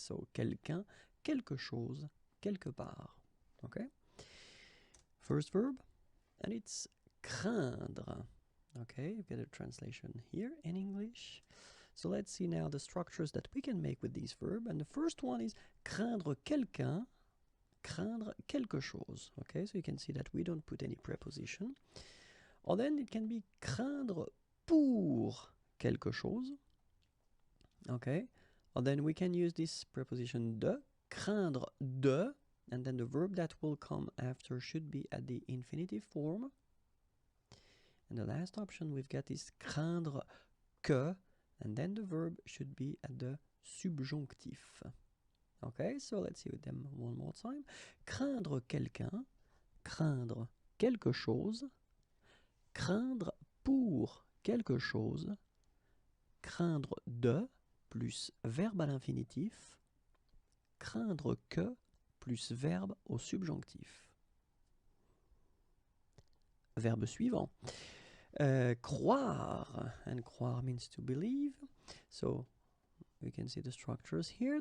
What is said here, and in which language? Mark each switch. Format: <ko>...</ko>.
<fr>So, quelqu'un, quelque chose, quelque part.</fr> <en>Okay? First verb, and it's craindre. Okay, you get a translation here in English. So let's see now the structures that we can make with these verbs. And the first one is</en> <fr>craindre quelqu'un, craindre quelque chose.</fr> <en>Okay, so you can see that we don't put any preposition. Or then it can be</en> <fr>craindre pour quelque chose.</fr> <en>Okay, or then we can use this preposition de,</en> <fr>craindre de,</fr> <en>and then the verb that will come after should be at the infinitive form. And the last option we've got is</en> <fr>craindre que,</fr> <en>and then the verb should be at the subjonctif. Okay, so let's see with them one more time.</en> <fr>Craindre quelqu'un, craindre quelque chose, craindre pour quelque chose, craindre de plus verbe à l'infinitif, craindre que plus verbe au subjonctif. Verbe suivant.</fr> <en>Croire, and croire means to believe. So we can see the structures here.</en>